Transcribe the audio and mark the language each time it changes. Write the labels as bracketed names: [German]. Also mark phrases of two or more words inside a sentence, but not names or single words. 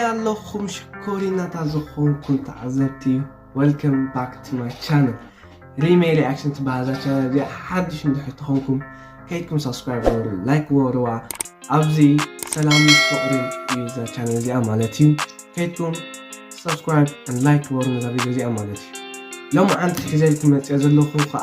[Tigrinya] ዘለኹም ሽኮሪናታ ዝኾንኩም ተዓዘብቲ [English] welcome back to my channel [Tigrinya] ሪሜይ ሪአክሽን ትበሃል ቻናል እዚ ሓድሽ እንድሕትኾንኩም ከይድኩም ሰብስክራይብ ወሩ ላይክ ወሩዋ ኣብዚ ሰላም ፍቅርን እዩ እዛ ቻናል እዚኣ ማለት እዩ ከይድኩም [English] subscribe and like [Tigrinya] ወሩ ነዛ ቪድዮ እዚኣ ማለት እዩ ሎሚ ዓንቲ ሒዘልኩም መፅአ ዘለኹም ከዓ